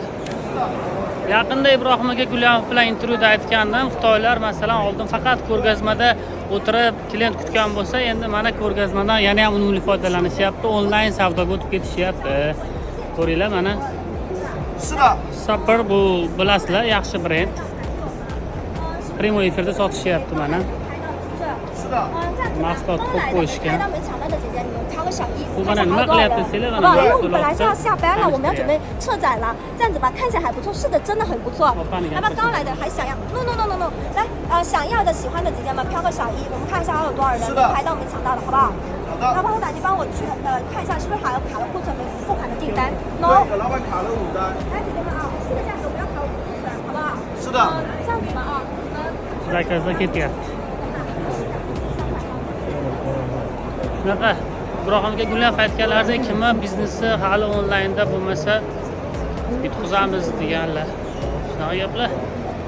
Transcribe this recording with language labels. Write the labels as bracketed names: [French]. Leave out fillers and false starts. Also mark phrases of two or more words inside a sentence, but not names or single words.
[Uzbek] Yaqinda Ibrohim aka Gulaf bilan intervyuda aytgandim, Xitoylar masalan oldin faqat ko'rgazmada o'tirib klient kutgan bo'lsa, endi mana ko'rgazmadan yana ham unumli foydalanishyapti, onlayn savdoga o'tib ketishyapti. Ko'ringlar mana. Super bu bilasizlar, yaxshi brend. Primo efirda sotishyapti mana. Mahsulot ko'p qo'yishgan. [Chinese] 我们本来是要下班了，我们要准备撤展了，这样子吧，看起来还不错，是的，真的很不错。要不要刚来的还想要 ？No， 来，想要的、喜欢的姐姐们飘个小一，我们看一下还有多少人排到我们抢到了，好不好？好的。老板，我打你帮我去看一下，是不是还有卡了库存没付款的订单 ？No。老板卡了5单。来，姐姐们啊，这个价格不要卡我库存，好不好？是的。这样子吧啊。 [Uzbek] Zakazga ketyapti. Shunaqa Ibrohimga Gulaf aytganlaridek, kimni biznesi hali onlaynda bo'lmasa yutqizamiz deganlar. Shunaqa gaplar.